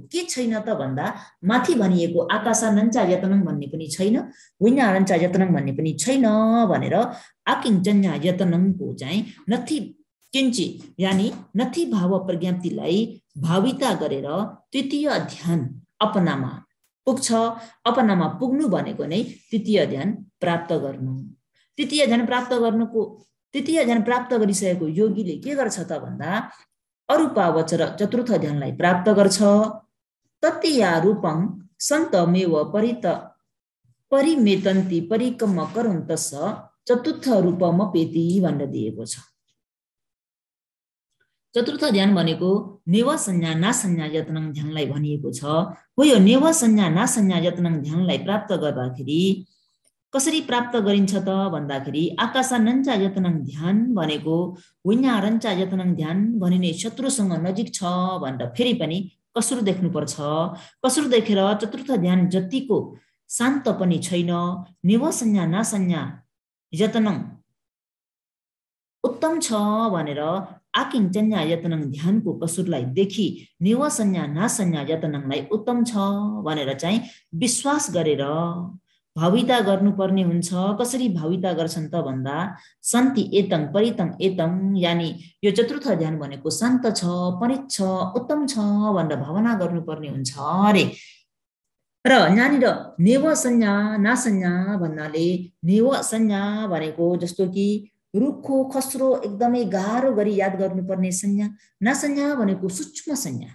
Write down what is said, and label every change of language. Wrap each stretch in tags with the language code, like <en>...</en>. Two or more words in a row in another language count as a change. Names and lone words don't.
<ne>के छैन त भन्दा माथि भनिएको</ne> <pi>आकाशानञ्चा यतनं</pi> <ne>भन्ने पनि छैन,</ne> <pi>विज्ञानञ्चा यतनं</pi> <ne>भन्ने पनि छैन भनेर</ne> <pi>आकिञ्चन्या यतनंको</pi> <ne>चाहिँ</ne> <pi>नथि किञ्ची</pi> <ne>यानी</ne> <pi>नथि भाव</pi> <ne>प्रज्ञप्तिलाई भाविता गरेर तृतीय ध्यान अपनामा पुग्छ। अपनामा पुग्नु भनेको नै तृतीय ध्यान प्राप्त गर्नु। तृतीय ध्यान प्राप्त गरिसकेको योगीले के गर्छ त भन्दा अरूपावचर चतुर्थ ध्यानलाई प्राप्त गर्छ।</ne> <pi>तत्या रूपं सन्तमेव परिमेतन्ति परिकम करुन्तस्स चतुर्थ रूपमपेति</pi> <ne>भनेर दिएको छ। चतुर्थ ध्यान भनेको</ne> <pi>नेव संज्ञा नासंज्ञा यत्नं</pi> <ne>ध्यानलाई भनिएको छ। हो यो</ne> <pi>नेव संज्ञा नासंज्ञा यत्नं</pi> <ne>ध्यानलाई प्राप्त गर्दाखेरि कसरी प्राप्त गरिन्छ त भन्दाखेरि</ne> <pi>आकाशानञ्चा यतनं</pi> <ne>ध्यान भनेको</ne> <pi>विज्ञानञ्चा यतनं</pi> <ne>ध्यान भनिने शत्रुसँग नजिक छ भनेर फेरि पनि कसुर देख्नुपर्छ। कसुर देखेर चतुर्थ ध्यान जतिको शान्त पनि छैन,</ne> <pi>नेव संज्ञा नासंज्ञा यतनं</pi> <ne>उत्तम छ भनेर</ne> <pi>आकिञ्चन्या यतनं</pi> <ne>ध्यानको कसुरलाई देखि</ne> <pi>नेव संज्ञा नासंज्ञा यतनंलाई</pi> <ne>उत्तम छ भनेर चाहिँ विश्वास गरेर भाविता गर्नुपर्ने हुन्छ। कसरी भाविता गर्छन् त भन्दा</ne> <pi>शान्ति एतं परितं एतं</pi> <ne>यानी यो चतुर्थ ध्यान भनेको शान्त छ, परित छ, उत्तम छ भनेर भावना गर्नुपर्ने हुन्छ अरे। र यहाँनिर</ne> <pi>नेव संज्ञा नासंज्ञा</pi> <ne>भन्नाले</ne> <pi>नेव संज्ञा</pi> <ne>भनेको जस्तो कि रुखो खस्रो एकदमै गाह्रो गरी याद गर्नुपर्ने संज्ञा, नासंज्ञा भनेको सूक्ष्म संज्ञा।</ne>